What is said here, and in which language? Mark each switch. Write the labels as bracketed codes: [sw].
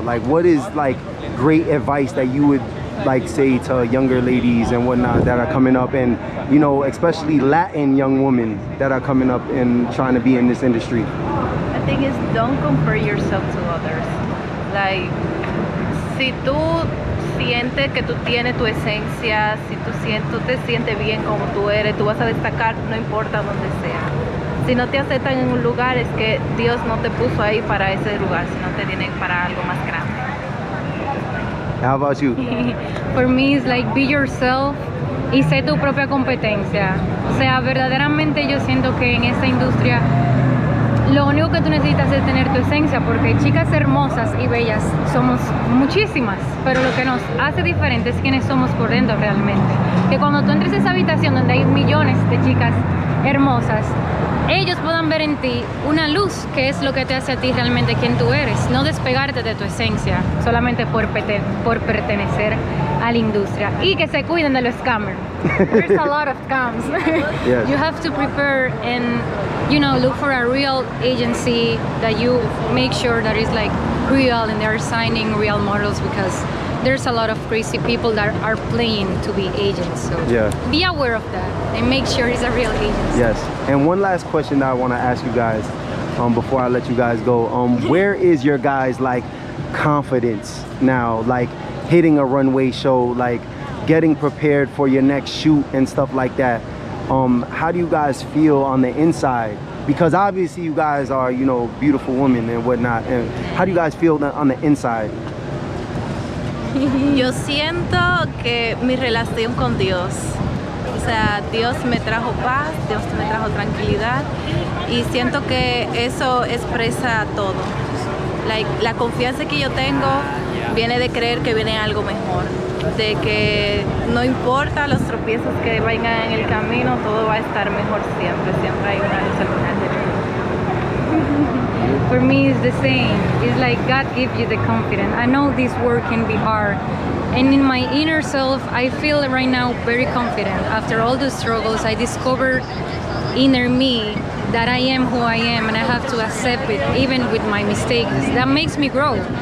[en] Like, what is like great advice that you would like say to younger ladies and whatnot that are coming up, and, you know, especially Latin young women that are coming up and trying to be in this industry? The thing is, don't compare yourself to others. [es] Like, si tú sientes que tú tienes tu esencia, si tú te sientes bien como tú eres, tú vas a destacar no importa dónde sea. Si no te aceptan en un lugar, es que Dios no te puso ahí para ese lugar, sino te tiene para algo más grande. [en] How about you? For me, it's like be yourself [es] y sé tu propia competencia. O sea, verdaderamente yo siento que en esta industria lo único que tú necesitas es tener tu esencia, porque chicas hermosas y bellas somos muchísimas, pero lo que nos hace diferentes es quienes somos por dentro realmente. Que cuando tú entres a esa habitación donde hay millones de chicas hermosas, ellos puedan ver en ti una luz, que es lo que te hace a ti realmente quien tú eres, no despegarte de tu esencia solamente por pertenecer a la industria, y que se cuiden de los scammers. [en] There's a lot of scams. Yes. You have to prepare and look for a real agency that you make sure that is like real and they're signing real models, because there's a lot of crazy people that are playing to be agents. So Yeah. be aware of that and make sure it's a real agency. Yes. And one last question that I want to ask you guys before I let you guys go. Where is your guys' like confidence now, like hitting a runway show, like getting prepared for your next shoot and stuff like that? How do you guys feel on the inside? Because obviously you guys are, beautiful women and whatnot. And how do you guys feel on the inside? [es] Yo siento que mi relación con Dios, o sea, Dios me trajo paz, Dios me trajo tranquilidad, y siento que eso expresa todo. La confianza que yo tengo viene de creer que viene algo mejor, de que no importa los tropiezos que vengan en el camino, todo va a estar mejor siempre, siempre hay una luz al final del túnel. [en] For me, it's the same. It's like God gives you the confidence. I know this work can be hard, and in my inner self, I feel right now very confident. After all the struggles, I discovered inner me that I am who I am, and I have to accept it, even with my mistakes. That makes me grow.